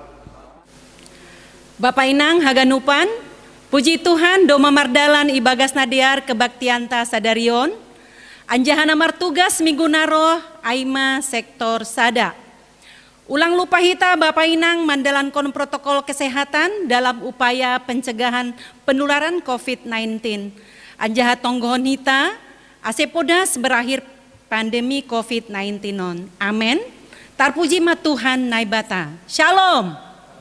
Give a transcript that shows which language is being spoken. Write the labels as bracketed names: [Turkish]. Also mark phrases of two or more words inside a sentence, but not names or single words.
[Batak Simalungun] Bapak Inang haganupan, puji Tuhan do mamardalan ibagas nadiar kebaktianta sadarion, anjahana martugas minggu naroh aima sektor sada. Ulang lupa hita Bapak Inang mandalankon [Indonesian] protokol kesehatan dalam upaya pencegahan penularan COVID-19. [Batak Simalungun] Anjaha tonggohon hita, asepodas berakhir pandemi COVID-19 non. Amen. Tarpuji ma Tuhan naibata. Shalom.